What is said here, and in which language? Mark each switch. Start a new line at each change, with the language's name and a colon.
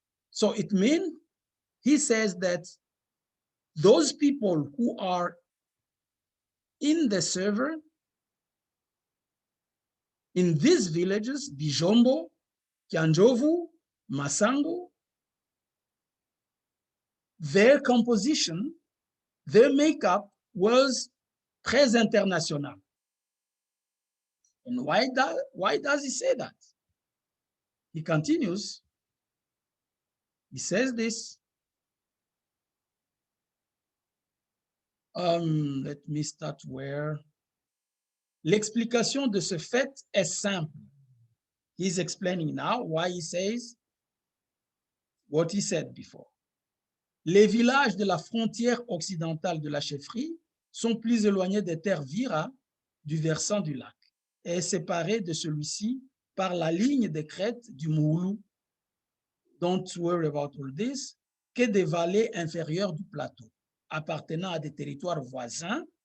English: So it means he says that those people who are in the server in these villages, Bijombo, Kianjovu, Masango, their composition, their makeup was
French: très international.
English: And why does he say that? He continues, he says this, let me start where.
French: L'explication de ce fait est simple.
English: He's explaining now why he says what he said before.
French: Les villages de la frontière occidentale de la chefferie sont plus éloignés des terres Vira du versant du lac et séparés de celui-ci par la ligne de crête du Moulou.
English: Don't worry about all this,
French: que des vallées inférieures du plateau, appartenant à des territoires voisins.